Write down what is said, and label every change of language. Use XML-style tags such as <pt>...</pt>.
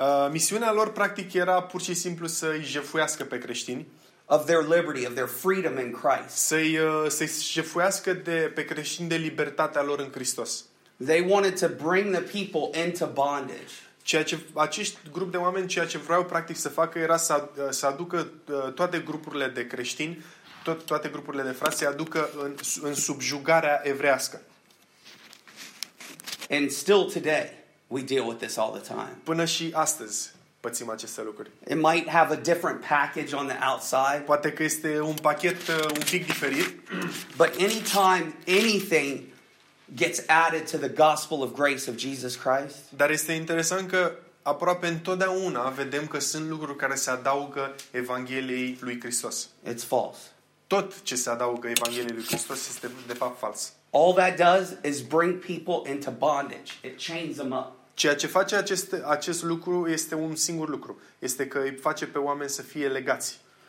<ro>Misiunea lor practic era pur și simplu să îi jefuiască pe creștini.</ro> <en>Of their liberty, of their freedom in Christ.</en> <ro>Să-i jefuiască de pe creștini de libertatea lor în Hristos.</ro> <en>They wanted to bring the people into bondage.</en> <ro>Ceea ce acești grup de oameni ceea ce vreau practic să facă era să aducă toate grupurile de creștini. Toate grupurile de frați se aducă în subjugarea evrească.</ro> <en>And still today, we deal with this all the time.</en> <ro>Până și astăzi pățim aceste lucruri.</ro> <en>It might have a different package on the outside.</en> <ro>Poate că este un pachet un pic diferit.</ro> <en>But anytime anything gets added to the gospel of grace of Jesus Christ.</en> <ro>Dar este interesant că aproape întotdeauna vedem că sunt lucruri care se adaugă Evangheliei lui Hristos.</ro> <en>It's false.</en> <ro>Tot ce se adaugă Evangheliei lui Hristos este de fapt fals.</ro> <en>All that does is bring people into bondage. It chains them up.</en> <ro>Ceea ce face acest lucru este un singur lucru. Este că îi face pe oameni să fie legați.</ro>